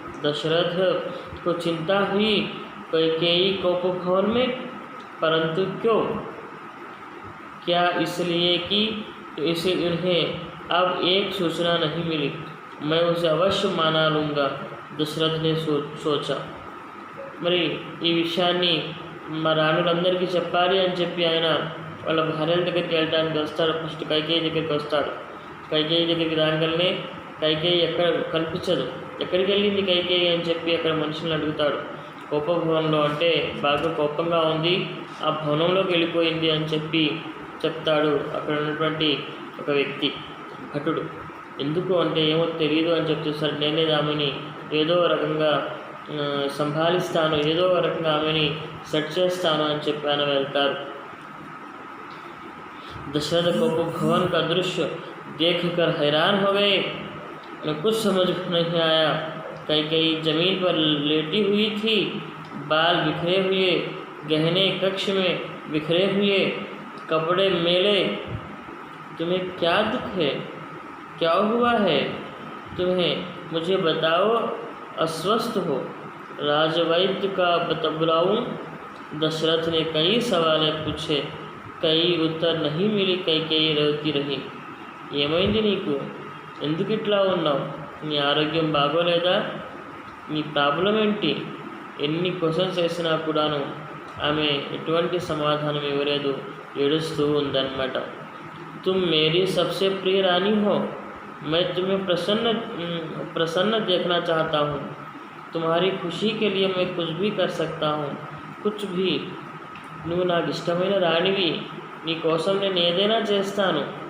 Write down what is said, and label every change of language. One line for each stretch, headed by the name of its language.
Hindi: दशरथ को चिंता हुई, कैकेयी कोप भवन में, परंतु क्यों? क्या इसलिए कि इसे उन्हें अब एक सूचना नहीं मिली. मैं उसे अवश्य माना लूँगा. दशरथ ने सोचा.
Telugu: మరి ఈ విషయాన్ని మా రాణులందరికీ చెప్పాలి అని చెప్పి ఆయన వాళ్ళ భార్యల దగ్గరికి వెళ్ళడానికి వస్తాడు. ఫస్ట్ కైకేయి దగ్గరికి వస్తాడు. కైకేయి దగ్గరికి రాగానే కైకేయి ఎక్కడ కనిపించదు. ఎక్కడికి వెళ్ళింది కైకేయి అని చెప్పి అక్కడ మనుషులను అడుగుతాడు. కోపభవనంలో, అంటే బాగా కోపంగా ఉంది, ఆ భవనంలోకి వెళ్ళిపోయింది అని చెప్పి చెప్తాడు అక్కడ ఉన్నటువంటి ఒక వ్యక్తి, భటుడు. ఎందుకు అంటే ఏమో తెలియదు అని చెప్తాడు. నేనే ఆమెని ఏదో రకంగా సంభాలిస్తాను, ఏదో రకంగా ఆమెని సెట్ చేస్తాను అని చెప్పి ఆయన వెళ్తారు.
Hindi: दशरथ को भवन का दृश्य देखकर हैरान हो गए. कुछ समझ नहीं आया. कैकेयी जमीन पर लेटी हुई थी, बाल बिखरे हुए, गहने कक्ष में बिखरे हुए, कपड़े मेले. तुम्हें क्या दुख है? क्या हुआ है तुम्हें? मुझे बताओ. अस्वस्थ हो? राजवैद्य का बुलाऊं? दशरथ ने कई सवाल पूछे. कई उत्तर नहीं मिली. कैकेयी रोती रही.
Telugu: ఏమైంది నీకు? ఎందుకు ఇట్లా ఉన్నావు? నీ ఆరోగ్యం బాగోలేదా? నీ ప్రాబ్లం ఏంటి? ఎన్ని క్వశ్చన్స్ వేసినా కూడాను ఆమె ఎటువంటి సమాధానం ఇవ్వలేదు, ఏడుస్తూ ఉందన్నమాట.
Hindi: तुम मेरी सबसे प्रिय रानी हो. मैं तुम्हें प्रसन्न देखना चाहता हूँ. तुम्हारी खुशी के लिए मैं कुछ भी कर सकता हूँ. कुछ भी.
Telugu: నువ్వు నాకు ఇష్టమైన రాణివి, నీ కోసం నేను ఏదైనా చేస్తాను.